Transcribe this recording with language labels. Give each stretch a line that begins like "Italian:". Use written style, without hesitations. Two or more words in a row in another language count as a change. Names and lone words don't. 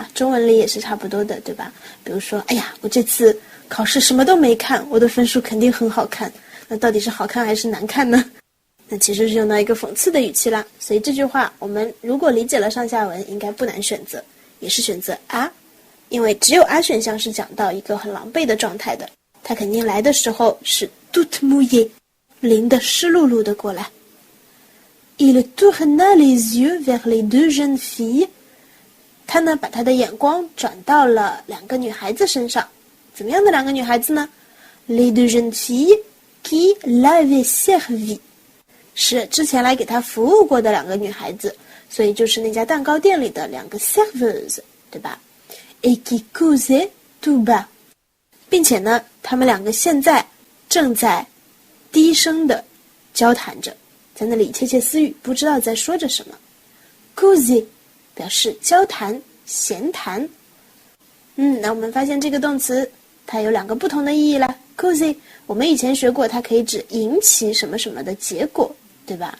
Chinese: 中文里也是差不多的，对吧？比如说，哎呀，我这次考试什么都没看，我的分数肯定很好看。那到底是好看还是难看呢？那其实是用到一个讽刺的语气啦。所以这句话我们如果理解了上下文，应该不难选择，也是选择啊，因为只有啊选项是讲到一个很狼狈的状态的。他肯定来的时候是
French: toute mouillée，
Chinese: 淋得湿漉漉的过来。
French: Il tourna les yeux vers les deux jeunes filles。
Chinese: 他呢把他的眼光转到了2个女孩子身上。怎么样的2个女孩子呢？
French: Les deux jeunes filles qui l'avaient servi，
Chinese: 是之前来给他服务过的2个女孩子，所以就是那家蛋糕店里的2个 serveuses， 对吧？
French: Et qui causaient tout bas，
Chinese: 并且呢他们2个现在正在低声的交谈着，在那里窃窃私语，不知道在说着什么。 causer 表示交谈、闲谈。那我们发现这个动词它有2个不同的意义啦。causer 我们以前学过，它可以指引起什么什么的结果，对吧？